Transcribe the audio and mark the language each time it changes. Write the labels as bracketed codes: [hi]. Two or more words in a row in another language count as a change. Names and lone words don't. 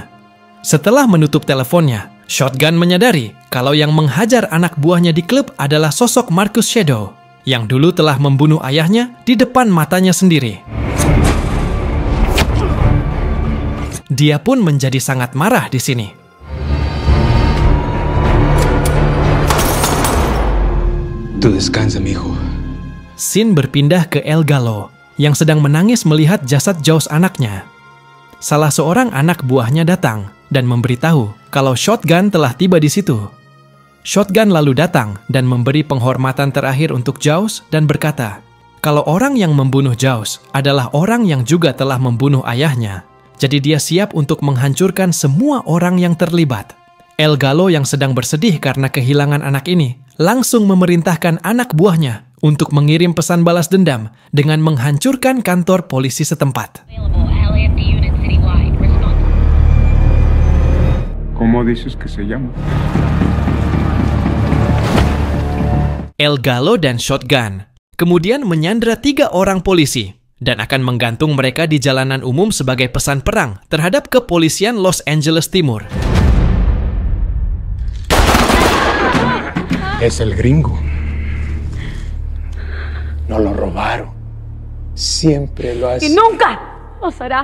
[id] Setelah menutup teleponnya, Shotgun menyadari kalau yang menghajar anak buahnya di klub adalah sosok Marcus Shadow yang dulu telah membunuh ayahnya di depan matanya sendiri. Dia pun menjadi sangat marah di sini. [es] Tu descansa, mijo. [id] Scene berpindah ke El Gallo yang sedang menangis melihat jasad Jaws anaknya. Salah seorang anak buahnya datang dan memberitahu kalau Shotgun telah tiba di situ. Shotgun lalu datang dan memberi penghormatan terakhir untuk Jaws dan berkata kalau orang yang membunuh Jaws adalah orang yang juga telah membunuh ayahnya. Jadi dia siap untuk menghancurkan semua orang yang terlibat. El Gallo yang sedang bersedih karena kehilangan anak ini langsung memerintahkan anak buahnya untuk mengirim pesan balas dendam dengan menghancurkan kantor polisi setempat. [es] ¿Cómo dices que se llama? [id] El Gallo dan Shotgun kemudian menyandra 3 orang polisi dan akan menggantung mereka di jalanan umum sebagai pesan perang terhadap kepolisian Los Angeles Timur. [es] Es el gringo. No lo robaron. Siempre lo hace. Y nunca lo será.